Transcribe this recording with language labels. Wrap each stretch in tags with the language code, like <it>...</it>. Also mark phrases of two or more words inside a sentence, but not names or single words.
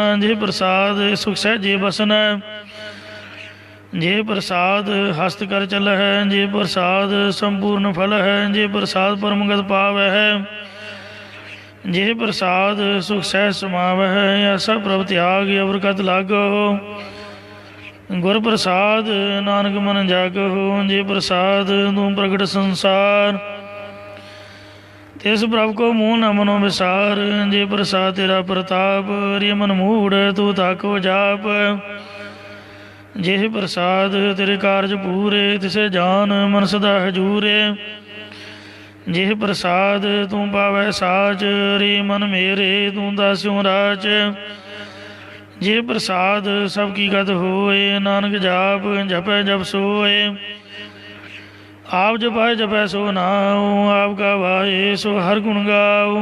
<pa>ਜੇ ਪ੍ਰਸਾਦ ਸੁਖ ਸਹਜੇ ਬਸਨਾ। ਜੇ ਪ੍ਰਸਾਦ ਹਸਤ ਕਰ ਚਲ ਹੈ। ਜੇ ਪ੍ਰਸਾਦ ਸੰਪੂਰਨ ਫਲ ਹੈ। ਜੇ ਪ੍ਰਸਾਦ ਪਰਮਗਤ ਪਾਵ ਹੈ। ਜੇ ਪ੍ਰਸਾਦ ਸੁਖ ਸਹ ਸਮਾਵ ਹੈ। ਐਸਾ ਪ੍ਰਭ ਤਿਆਗ ਅਵਰ ਕਤ ਲਾਗੋ। ਗੁਰ ਪ੍ਰਸਾਦ ਨਾਨਕ ਮਨ ਜਾਗੋ। ਜੇ ਪ੍ਰਸਾਦ ਤੂ ਪ੍ਰਗਟ ਸੰਸਾਰ ਤਿਸ ਪ੍ਰਭ ਕੋ ਮੁੰਹ ਨ ਮਨੋ ਵਿਸਾਰ। ਜੇ ਪ੍ਰਸਾਦ ਤੇਰਾ ਪ੍ਰਤਾਪ ਰੇ ਮਨ ਮੂੜ੍ਹ ਤੂ ਤਾਕੋ ਜਾਪ। ਜੇ ਪ੍ਰਸਾਦ ਤੇਰੇ ਕਾਰਜ ਪੂਰੇ ਤਿਸੇ ਜਾਨ ਮਨ ਸਦਾ ਹਜੂਰੇ। ਜਿਹ ਪ੍ਰਸਾਦ ਤੂੰ ਪਾਵੈ ਸਾਚ, ਰੇ ਮਨ ਮੇਰੇ ਤੂੰ ਦਾਸਿਉ ਰਾਚ। ਜੇ ਪ੍ਰਸਾਦ ਸਭ ਕੀ ਗਤ ਹੋਏ, ਨਾਨਕ ਜਾਪ ਜਪੈ ਜਪ ਸੋਏ। ਆਪ ਜਪੈ ਜਪੈ ਸੋ ਨਾਉ, ਆਪ ਗਵਾਏ ਸੋ ਹਰ ਗੁਣ ਗਾਉ।</pa>